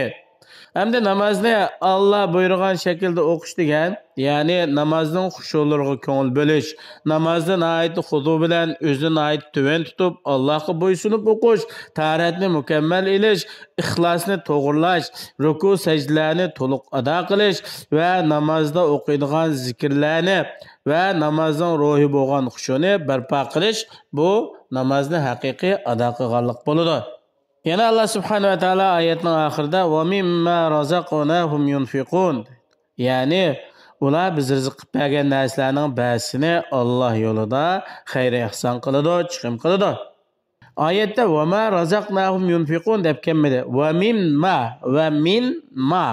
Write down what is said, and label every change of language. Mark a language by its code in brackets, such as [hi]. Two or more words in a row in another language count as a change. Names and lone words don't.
[uz] Hamda namozni Allah buyurgan shaklda o'qish degan, ya'ni namozning xushulariga ko'ngil bo'lish, namozni nihoyat xudu bilan o'zini nihoyat tuvan tutib, Allohga bo'ysunib o'qish, tahoratni mukammal ilish, ixlosni to'g'irlash, ruku sajdalarni to'liq ado qilish va namozda o'qiydigan zikrlarni va namozning ruhi bo'lgan xushuni barpo qilish, bu namozni haqiqiy ado qilganlik bo'ladi. Yana Allah [ar] سبحانه وتعالى [uz] ayetning oxirida [ar] ومما رزقناهم ينفقون. [uz] Ya'ni ular biz rizq qilib bergan narsalarning ba'zisini Alloh yo'lida xayr ihson qiladi, chiqim qiladi. Oyatda [ar] وما رزقناهم ينفقون [uz] deb kelmadi. [ar] ومما.